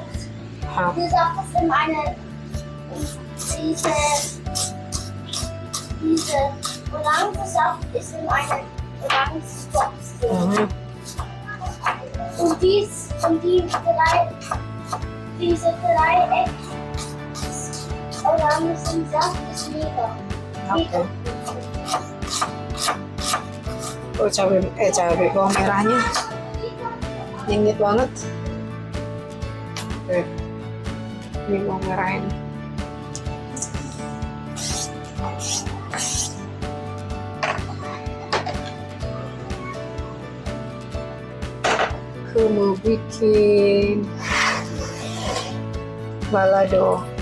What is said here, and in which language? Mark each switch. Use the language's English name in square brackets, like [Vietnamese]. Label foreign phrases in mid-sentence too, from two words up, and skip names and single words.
[German] Die Sache ist in eine diese Orangensaft ist in eine Orangenbox drin. Und diese Dreieck Orangensaft ist mega. [Indonesian] Oke. Oh, cabai bawang merahnya nyengit banget. Oke. Ini bawang merah ini. Aku mau bikin balado.